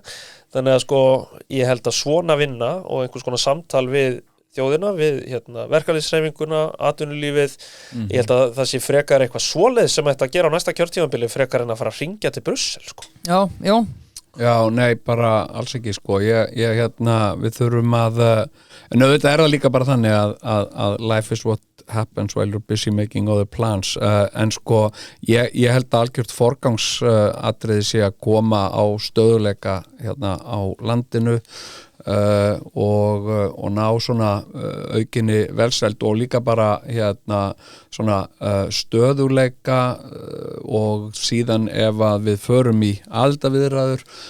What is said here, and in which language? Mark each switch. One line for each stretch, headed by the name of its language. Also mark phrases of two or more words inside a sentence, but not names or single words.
Icelandic: Þannig að sko ég held að svona vinna og einhvers konar samtal við þjóðina, við verkalýðshreyfinguna, atvinnulífið, ég held að það sé frekar eitthvað svoleið sem ætti að gera á næsta kjörtímabili frekar en að fara að hringja til Brussel sko. Já, Jón? Já, nei, bara alls ekki sko, við þurfum að en auðvitað það líka bara þannig að
English: life is what happens while you're busy making other plans
Icelandic: en sko, ég held að algjört forgangsatriði sé að koma á stöðuleika á landinu og ná svona aukinni velsæld og líka bara svona stöðuleika og síðan ef að við förum í aðildarviðræður